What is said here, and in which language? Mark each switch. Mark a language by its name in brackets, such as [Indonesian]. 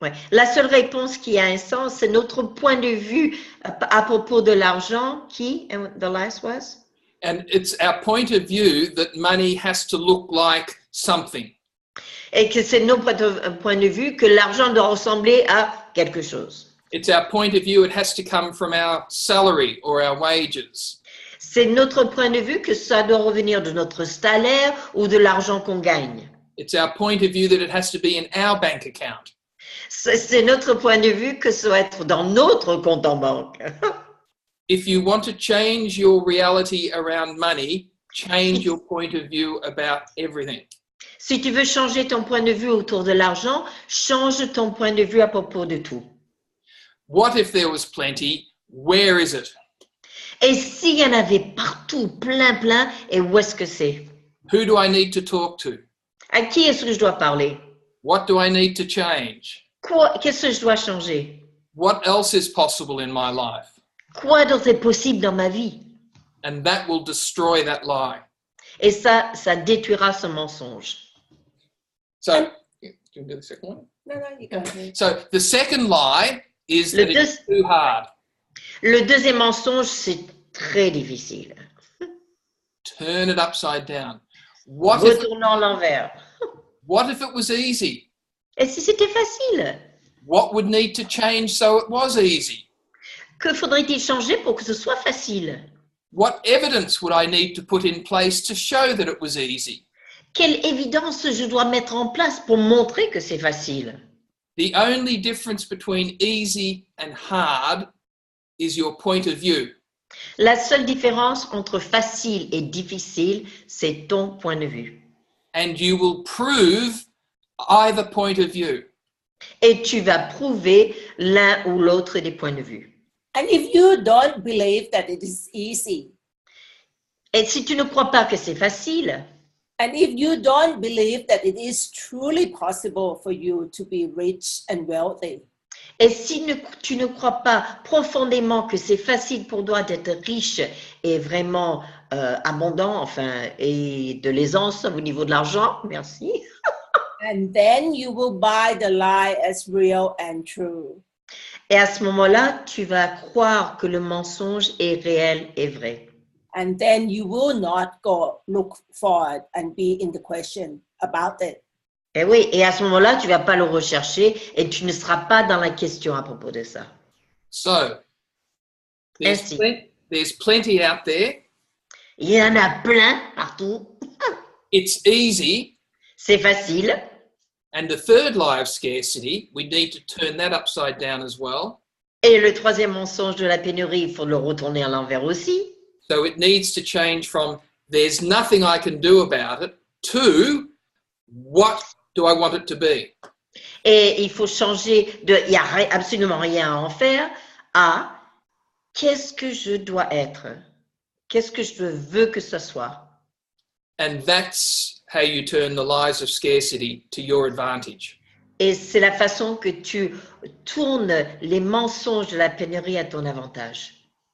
[French] La seule réponse qui a un sens, c'est notre point de vue à propos de l'argent qui, [English] and the last was? and it's our point of view that money has to look like something. [French] Et que c'est notre point de vue que l'argent doit ressembler à quelque chose. [English] It's our point of view it has to come from our salary or our wages. [French] C'est notre point de vue que ça doit revenir de notre salaire ou de l'argent qu'on gagne. [English] It's our point of view that it has to be in our bank account. [French] C'est notre point de vue que ça doit être dans notre compte en banque. [English] If you want to change your reality around money, change your point of view about everything. [French] Si tu veux changer ton point de vue autour de l'argent, change ton point de vue à propos de tout. [English] What if there was plenty? Where is it? [French] Et s'il y en avait partout, plein, et où est-ce que c'est? [English] Who do I need to talk to? [French] À qui est-ce que je dois parler? [English] What do I need to change? [French] Qu'est-ce que je dois changer? [English] What else is possible in my life? [French] Quoi d'autre est possible dans ma vie? [English] And that will destroy that lie. [French] Et ça détruira ce mensonge. [English] So, do you want to do the second one? No, you go ahead. So the second lie is that it's too hard. [French] Le deuxième mensonge, c'est très difficile. [English] Turn it upside down. What if [French] Retournons l'envers. [English] it was easy? [French] Et si c'était facile? [English] What would need to change so it was easy? [French] Que faudrait-il changer pour que ce soit facile? [English] What evidence would I need to put in place to show that it was easy? [French] Quelle évidence je dois mettre en place pour montrer que c'est facile? [English] The only difference between easy and hard is your point of view. [French] La seule différence entre facile et difficile, c'est ton point de vue. [English] And you will prove either point of view. [French] Et tu vas prouver l'un ou l'autre des points de vue. [English] And if you don't believe that it is easy, [French] Et si tu ne crois pas que c'est facile, [English] and if you don't believe that it is truly possible for you to be rich and wealthy, [French] et si tu ne crois pas profondément que c'est facile pour toi d'être riche et vraiment abondant, enfin, et de l'aisance au niveau de l'argent, merci. [English] and then you will buy the lie as real and true. [French] Et à ce moment-là, tu vas croire que le mensonge est réel et vrai. [English] And then you will not go look for it and be in the question about it. [French] Et oui, et à ce moment-là, tu vas pas le rechercher et tu ne seras pas dans la question à propos de ça. [English] So, [French] Ainsi. [English] there's plenty out there. [French] Il y en a plein partout. [English] It's easy. [French] C'est facile. [English] And the third lie of scarcity, we need to turn that upside down as well. [French] Et le troisième mensonge de la pénurie, il faut le retourner à l'envers aussi. [English] So it needs to change from there's nothing I can do about it to what do I want it to be? [French] Et il faut changer de il n'y a absolument rien à en faire à qu'est-ce que je dois être? Qu'est-ce que je veux que ce soit? [English] And that's how you turn the lies of scarcity to your advantage. [French] Et c'est la façon que tu tournes les mensonges de la pénurie à ton avantage.